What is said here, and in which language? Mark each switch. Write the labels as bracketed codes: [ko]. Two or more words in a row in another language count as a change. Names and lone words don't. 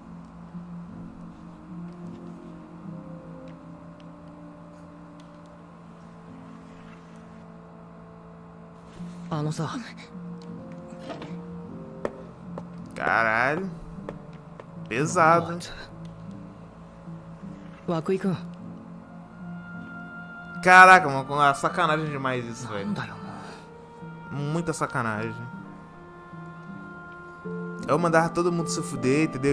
[ja] あのさ。 [pt] Caralho. Pesado. [ja] 涌井くん。 [pt] Caraca, mano, sacanagem demais isso, velho. [ja] なんだよ。 [pt] Muita sacanagem. Eu mandava todo mundo se fuder, entendeu?